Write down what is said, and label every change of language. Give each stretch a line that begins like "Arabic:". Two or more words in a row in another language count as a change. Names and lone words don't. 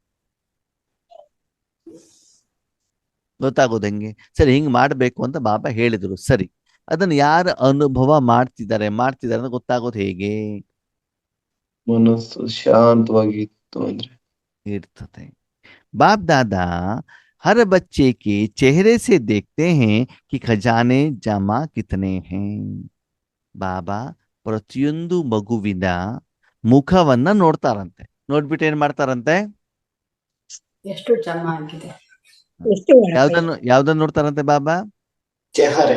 Kannada: ಗೊತ್ತಾಗೋದು ಹೆಂಗೆ? ಸರಿ, ಹಿಂಗ್ ಮಾಡ್ಬೇಕು ಅಂತ ಬಾಬಾ ಹೇಳಿದ್ರು, ಸರಿ ಅದನ್ನ ಯಾರು ಅನುಭವ ಮಾಡ್ತಿದ್ದಾರೆ ಅಂತ ಗೊತ್ತಾಗೋದು ಹೇಗೆ? ಮನಸ್ಸು ಶಾಂತವಾಗಿತ್ತು ಅಂದ್ರೆ ಇರ್ತದೆ.
Hindi: बाप दादा हर बच्चे के चेहरे से देखते हैं कि ख़ज़ाने जमा कितने हैं.
Kannada: ಬಾಬಾ ಪ್ರತಿಯೊಂದು ಮಗುವಿನ ಮುಖವನ್ನ ನೋಡ್ತಾರಂತೆ. ನೋಡ್ಬಿಟ್ಟು ಏನ್ ಮಾಡ್ತಾರಂತೆ? ಎಷ್ಟು ಜಮಾ ಆಗಿದೆ. ಎಷ್ಟು ಒಳಗೆ ಯಾವ್ದನ್ನ ನೋಡ್ತಾರಂತೆ ಬಾಬಾ? ಚೆಹರೆ,